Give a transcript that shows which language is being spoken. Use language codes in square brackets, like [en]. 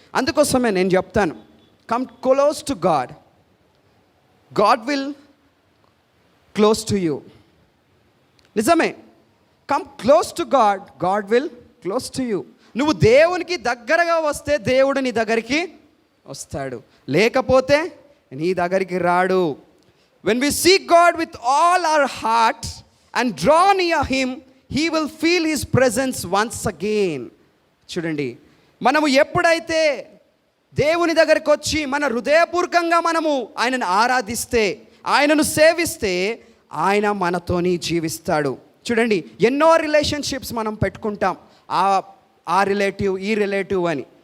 [te] అందుకోసమే నేను చెప్తాను, [en] Come close to God, God will close to you. నిజమే, come close to God, God will close to you. [te] నువ్వు దేవునికి దగ్గరగా వస్తే దేవుడు నీ దగ్గరికి వస్తాడు, లేకపోతే నీ దగ్గరికి రాడు. [en] When we seek God with all our heart and draw near Him, He will feel His presence once again. [te] చూడండి, మనము ఎప్పుడైతే దేవుని దగ్గరికి వచ్చి మన హృదయపూర్వకంగా మనము ఆయనను ఆరాధిస్తే, ఆయనను సేవిస్తే, ఆయన మనతోని జీవిస్తాడు. చూడండి, ఎన్నో రిలేషన్షిప్స్ మనం పెట్టుకుంటాం, ఆ రిలేటివ్, ఈ రిలేటివ్ అని.